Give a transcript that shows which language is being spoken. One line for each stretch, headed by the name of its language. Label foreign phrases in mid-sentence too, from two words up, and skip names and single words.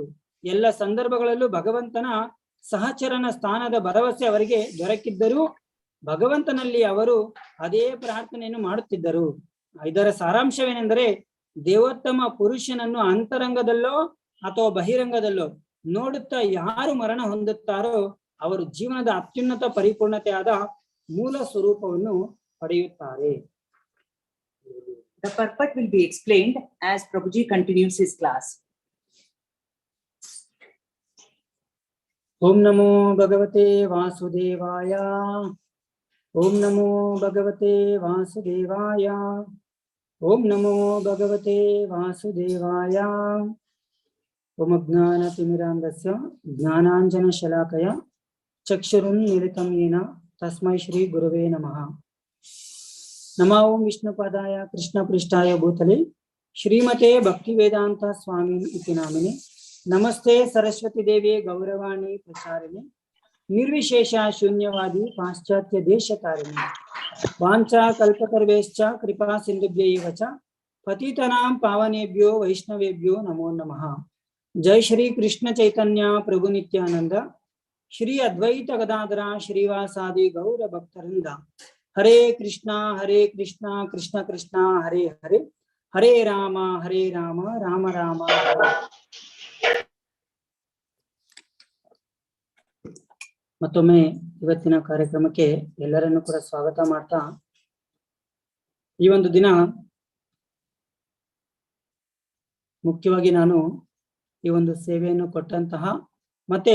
Kannada: ಎಲ್ಲ ಸಂದರ್ಭಗಳಲ್ಲೂ ಭಗವಂತನ ಸಹಚರನ ಸ್ಥಾನದ ಭರವಸೆ ಅವರಿಗೆ ದೊರಕಿದ್ದರೂ ಭಗವಂತನಲ್ಲಿ ಅವರು ಅದೇ ಪ್ರಾರ್ಥನೆಯನ್ನು ಮಾಡುತ್ತಿದ್ದರು. ಇದರ ಸಾರಾಂಶವೇನೆಂದರೆ, ದೇವೋತ್ತಮ ಪುರುಷನನ್ನು ಅಂತರಂಗದಲ್ಲೋ ಅಥವಾ ಬಹಿರಂಗದಲ್ಲೋ ನೋಡುತ್ತಾ ಯಾರು ಮರಣ ಹೊಂದುತ್ತಾರೋ ಅವರು ಜೀವನದ ಅತ್ಯುನ್ನತ ಪರಿಪೂರ್ಣತೆಯಾದ ಮೂಲ ಸ್ವರೂಪವನ್ನು ಪಡೆಯುತ್ತಾರೆ.
English: The purport will be explained as Prabhuji continues his class.
Sanskrit: ॐ नमो भगवते वासुदेवाय. ॐ नमो भगवते वासुदेवाय. ಓಂ ನಮೋ ಭಗವತೆ ವಾಸುದೇವಾಯ. ಓಂ ಅಜ್ಞಾನತಿಮಿರಾಂಧಸ್ಯ ಜ್ಞಾನಾಂಜನಶಲಾಕಯ ಚಕ್ಷುರುನ್ಮಿಲಿತಂ ಯೇನ ತಸ್ಮೈ ಶ್ರೀ ಗುರುವೇ ನಮಃ. ನಮೋ ಓಂ ವಿಷ್ಣುಪಾದಾಯ ಕೃಷ್ಣಪೃಷ್ಠಾಯ ಭೂತಲೆ ಶ್ರೀಮತೆ ಭಕ್ತಿವೇದಾಂತ ಸ್ವಾಮಿ ಇತಿ ನಾಮಿನಿ. ನಮಸ್ತೆ ಸರಸ್ವತಿ ದೇವಿ ಗೌರವಾಣಿ ಪ್ರಚಾರಿಣಿ ನಿರ್ವಿಶೇಷ ಶೂನ್ಯವಾದಿ ಪಾಶ್ಚಾತ್ಯ ದೇಶಕಾರಿಣಿ. ವಾಂಚಾ ಕಲ್ಪತರುಭ್ಯಶ್ಚ ಕೃಪಾ ಸಿಂಧುಭ್ಯೈವ ಚ ಪತಿತನಾಂ ಪಾವನೇಭ್ಯೋ ವೈಷ್ಣವೇಭ್ಯೋ ನಮೋ ನಮಃ. ಜೈ ಶ್ರೀ ಕೃಷ್ಣ ಚೈತನ್ಯ ಪ್ರಭು ನಿತ್ಯಾನಂದ ಶ್ರೀ ಅದ್ವೈತ ಗದಾಧರ ಶ್ರೀವಾಸಾದಿ ಗೌರ ಭಕ್ತರಿಂದ. ಹರೇ ಕೃಷ್ಣ ಕೃಷ್ಣ ಕೃಷ್ಣ ಹರೇ ಹರೇ, ಹರೇ ರಾಮ ರಾಮ ರಾಮ ಹರೇ.
Kannada: ಮತ್ತೊಮ್ಮೆ ಇವತ್ತಿನ ಕಾರ್ಯಕ್ರಮಕ್ಕೆ ಎಲ್ಲರನ್ನು ಕೂಡ ಸ್ವಾಗತ ಮಾಡ್ತಾ, ಈ ಒಂದು ದಿನ ಮುಖ್ಯವಾಗಿ ನಾನು ಈ ಒಂದು ಸೇವೆಯನ್ನು ಕೊಟ್ಟಂತಹ ಮತ್ತೆ